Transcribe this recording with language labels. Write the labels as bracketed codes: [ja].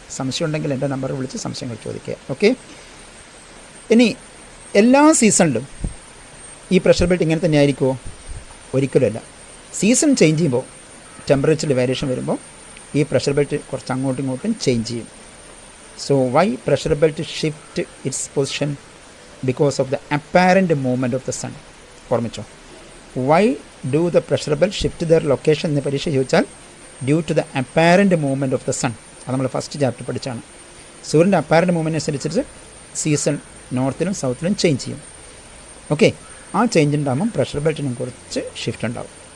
[ml] സംശയം ഉണ്ടെങ്കിൽ എൻ്റെ നമ്പറിൽ വിളിച്ച് സംശയങ്ങൾ ചോദിക്കുക. ഓക്കെ, ഇനി എല്ലാ സീസണിലും ഈ പ്രഷർ ബെൽറ്റ് ഇങ്ങനെ തന്നെ ആയിരിക്കുമോ? ഒരിക്കലുമല്ല. സീസൺ ചേഞ്ച് ചെയ്യുമ്പോൾ, ടെമ്പറേച്ചറിൽ വേരിയേഷൻ വരുമ്പോൾ ഈ പ്രഷർ ബെൽറ്റ് കുറച്ച് അങ്ങോട്ടും ഇങ്ങോട്ടും ചേഞ്ച് ചെയ്യും. [en] So why pressure belt shift its position? Because of the apparent movement of the sun. [ml] ഓർമ്മിച്ചോ? [en] Why do the pressure belt shift their location [ml] എന്ന് പരീക്ഷ ചോദിച്ചാൽ [en] Due to the apparent movement of the sun. [ml] അത് നമ്മൾ first chapter പഠിച്ചാണ്. സൂര്യൻ്റെ apparent movement അനുസരിച്ച് season നോർത്തിലും സൗത്തിലും change ചെയ്യും. Okay, ആ ചേഞ്ച് ഉണ്ടാകുമ്പം പ്രഷർ ബെൽറ്റിനും കുറച്ച് ഷിഫ്റ്റ് ഉണ്ടാകും.